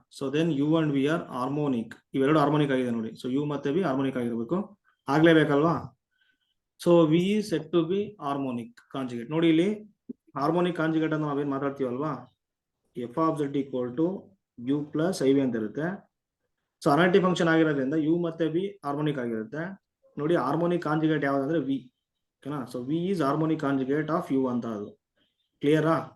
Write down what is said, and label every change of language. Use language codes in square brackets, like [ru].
[en] So then u and v are harmonic. [kn] ಇವೆರಡು harmonic ಆಗಿದೆ ನೋಡಿ. So u ಮತ್ತೆ v ಹಾರ್ಮೋನಿಕ್ ಆಗಿರಬೇಕು, ಆಗ್ಲೇಬೇಕಲ್ವಾ? [en] So v is said to be harmonic conjugate. [kn] ನೋಡಿ ಇಲ್ಲಿ ಹಾರ್ಮೋನಿಕ್ ಕಾಂಜುಗೇಟ್ ಅಂತ ನಾವೇನ್ ಮಾತಾಡ್ತೀವಲ್ವಾ, [en] f of z equal to u plus iv [kn] ಅಂತ ಇರುತ್ತೆ. ಸೊ ಅನಾಲಿಟಿಕ್ ಫಂಕ್ಷನ್ ಆಗಿರೋದ್ರಿಂದ u ಮತ್ತೆ v ಹಾರ್ಮೋನಿಕ್ ಆಗಿರುತ್ತೆ. ನೋಡಿ ಹಾರ್ಮೋನಿಕ್ ಕಾಂಜುಗೇಟ್ ಯಾವ್ದಂದ್ರೆ v. ಓಕೆನಾ? [en] so V is harmonic conjugate of U ಅಂತ, [kn] ಅದು ಕ್ಲಿಯರಾ?